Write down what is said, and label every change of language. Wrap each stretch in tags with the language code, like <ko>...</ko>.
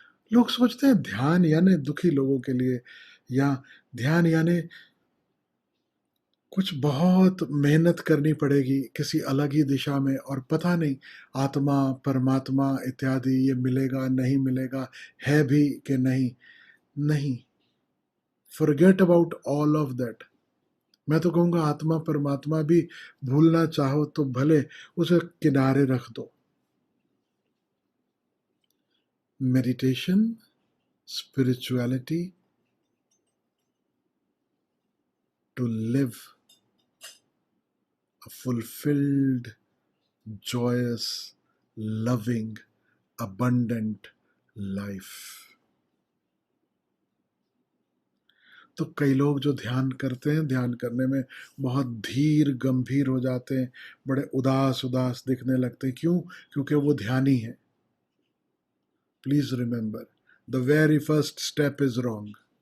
<hi>लोग सोचते हैं ध्यान यानी दुखी लोगों के लिए, या ध्यान यानी कुछ बहुत मेहनत करनी पड़ेगी किसी अलग ही दिशा में, और पता नहीं आत्मा, परमात्मा इत्यादि ये मिलेगा नहीं मिलेगा, है भी कि नहीं।</hi> <en>नहीं, forget about all of that.</en> <hi>मैं तो कहूँगा आत्मा परमात्मा भी भूलना चाहो तो भले उसे किनारे रख दो।</hi> <en>Meditation, spirituality, to live a fulfilled, joyous, loving, abundant life।</en> <hi>तो कई लोग जो ध्यान करते हैं, ध्यान करने में बहुत धीर गंभीर हो जाते हैं, बड़े उदास उदास दिखने लगते हैं। क्यों? क्योंकि वो ध्यानी है।</hi> <en>Please remember, the very first step is wrong.</en>